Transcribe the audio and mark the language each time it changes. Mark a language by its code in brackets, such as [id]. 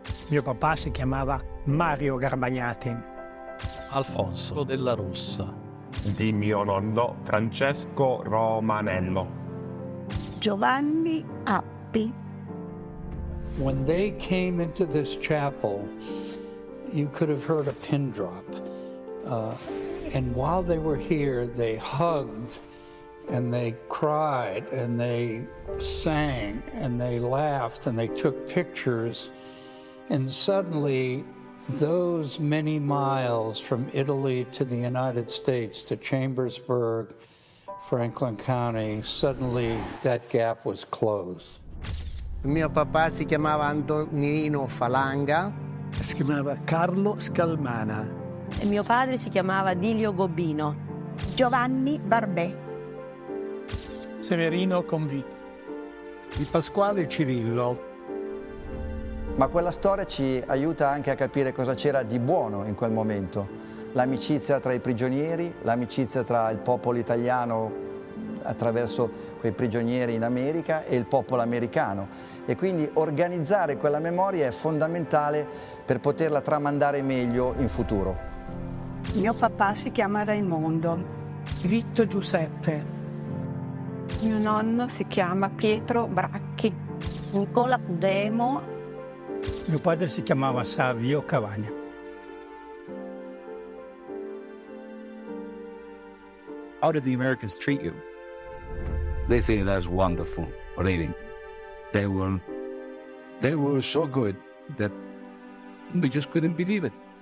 [it] Mio papà si chiamava Mario Garbagnati. Alfonso della Russa. Di mio nonno Francesco Romanello. Giovanni Appi. [en] When they came into this chapel, you could have heard a pin drop. And while they were here, they hugged and they cried and they sang and they laughed and they took pictures. And suddenly, those many miles from Italy to the United States, to Chambersburg, Franklin County, suddenly that gap was closed. [it] Mio papà si chiamava Antonino Falanga. Si chiamava Carlo Scalmana. E mio padre si chiamava Dilio Gobbino. Giovanni Barbè. Severino Convito. Di Pasquale Cirillo. Ma quella storia ci aiuta anche a capire cosa c'era di buono in quel momento. L'amicizia tra i prigionieri, l'amicizia tra il popolo italiano attraverso quei prigionieri in America e il popolo americano. E quindi organizzare quella memoria è fondamentale per poterla tramandare meglio in futuro. Mio papà si chiama Raimondo. Vitto Giuseppe. Mio nonno si chiama Pietro Bracchi. Nicola Cudemo. Mio padre si chiamava Savio Cavagna. [en] How did the Americans treat you? They think that's wonderful reading. They were so good that we just couldn't believe it.